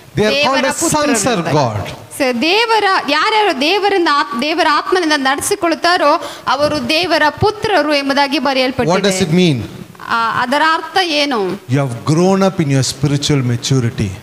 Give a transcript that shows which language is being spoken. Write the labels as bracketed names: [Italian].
[English] They are called as sons of God. [Kannada] ಯಾರ್ಯಾರು ದೇವರ ಆತ್ಮನಿಂದ ನಡೆಸಿಕೊಳ್ಳುತ್ತಾರೋ ಅವರು ದೇವರ ಪುತ್ರರು ಎಂಬುದಾಗಿ ಬರೆಯಲ್ಪಟ್ಟಿದೆ. [English] What does it mean? [Kannada] ಅದರ ಅರ್ಥ ಏನು? [English] You have grown up in your spiritual maturity.